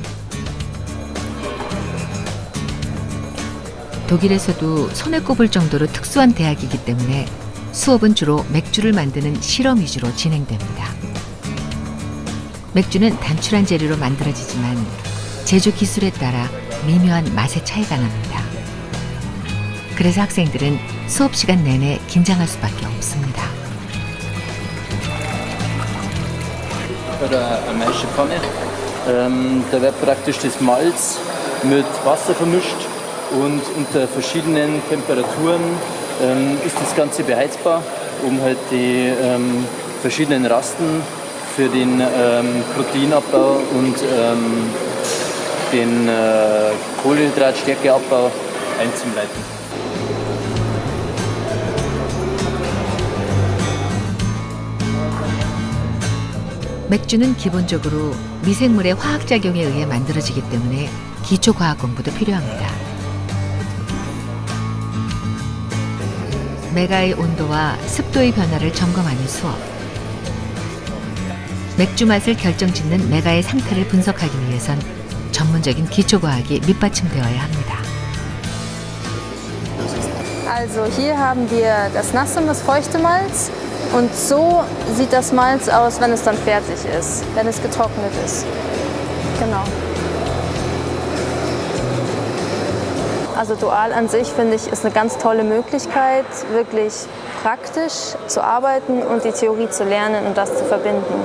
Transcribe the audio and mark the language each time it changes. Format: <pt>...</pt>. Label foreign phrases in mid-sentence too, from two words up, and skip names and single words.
<ko>독일에서도 손에 꼽을 정도로 특수한 대학이기 때문에 수업은 주로 맥주를 만드는 실험 위주로 진행됩니다. 맥주는 단출한 재료로 만들어지지만 제조 기술에 따라 미묘한 맛의 차이가 납니다. 그래서 학생들은 수업 시간 내내 긴장할 수밖에 없습니다.</ko> <de>Oder eine Maschepfanne. Da wird praktisch das Malz mit Wasser vermischt und unter verschiedenen Temperaturen ist das Ganze beheizbar, um halt die verschiedenen Rasten für den Proteinabbau und den Kohlenhydratstärkeabbau einzuleiten.</de> <ko>맥주는 기본적으로 미생물의 화학작용에 의해 만들어지기 때문에 기초과학 공부도 필요합니다. 메가의 온도와 습도의 변화를 점검하는 수업. 맥주 맛을 결정짓는 메가의 상태를 분석하기 위해선 전문적인 기초과학이 밑받침되어야 합니다.</ko> <de>Also hier haben wir das nasse und das feuchte Malz und so sieht das Malz aus, wenn es dann fertig ist, wenn es getrocknet ist. Genau. Also Dual an sich, finde ich, ist eine ganz tolle Möglichkeit, wirklich praktisch zu arbeiten und die Theorie zu lernen und das zu verbinden.</de>